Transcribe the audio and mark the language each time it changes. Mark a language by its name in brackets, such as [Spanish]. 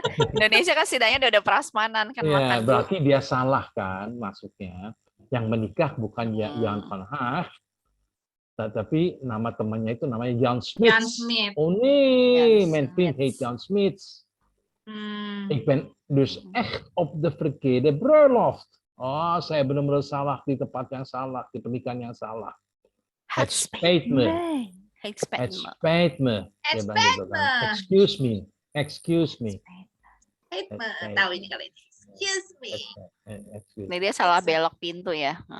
[Indonesian] Indonesia kan setidaknya udah prasmanan kan makan. Berarti dia salah kan maksudnya. Yang menikah bukan Jan van Haag, tapi nama temannya itu namanya Jan Smits. Jan Smit. [Dutch] Oh nee, mijn vriend heet Jan Smits. Ik ben dus echt op de verkeerde bruiloft. [Indonesian] Oh, saya benar-benar salah di tempat yang salah, di pernikahan yang salah. [Dutch] Het spijt me. Het spijt me. [English] Excuse me. Excuse me. [Indonesian] Tahu ini kali ini. [English] Excuse me. [Indonesian] Ini dia salah belok pintu ya.